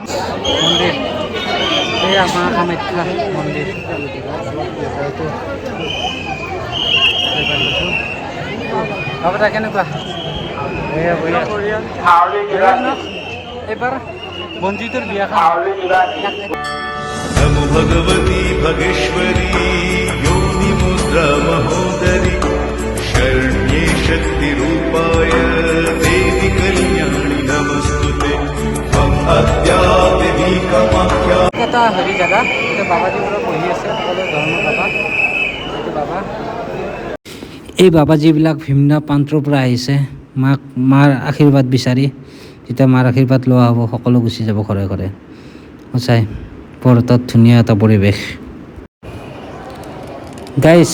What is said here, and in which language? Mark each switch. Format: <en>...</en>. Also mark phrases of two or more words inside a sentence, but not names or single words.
<as>মন্দিৰ এই মা কামাখ্যা মন্দিৰ বাবা কেনেকুৱা এইবাৰ মন্দিৰটোৰ বিয়াখন</as> <sa>नमो भगवती भगेश्वरी योनि मुद्रा महोदरी शरण्ये शक्तिरूपाय देवी कल्याणी नमस्तुते त्वम् अद्यादेवी कामाख्या</sa> <as>এটা হেৰি জেগা এতিয়া বাবাজীবোৰৰ বহি আছে সকলো ধৰ্মৰ বাবা এইটো বাবা এই বাবাজীবিলাক ভিন্ন প্ৰান্তৰ পৰা আহিছে মাৰ আশীৰ্বাদ বিচাৰি যেতিয়া মাৰ আশীৰ্বাদ লোৱা হ'ব সকলো গুচি যাব ঘৰে ঘৰে সঁচাই বৰ তাত ধুনীয়া এটা পৰিৱেশ গাইজ</as>